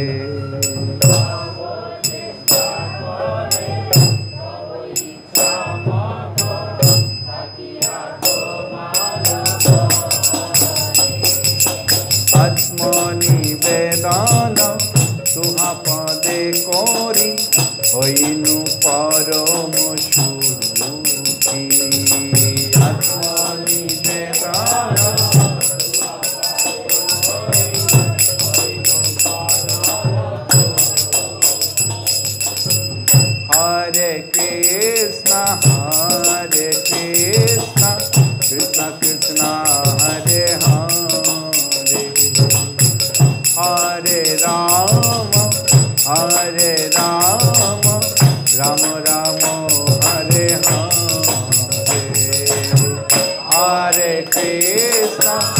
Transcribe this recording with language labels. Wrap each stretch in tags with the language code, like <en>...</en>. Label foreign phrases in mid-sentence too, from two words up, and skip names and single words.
<bn>আত্মনিবেদন তুহা পদে করি হইনু পরম সুখী</bn> <sa>আত্মনিবেদন हरे कृष्ण कृष्ण कृष्ण हरे हरे हरे राम राम राम हरे हरे हरे कृष्ण</sa>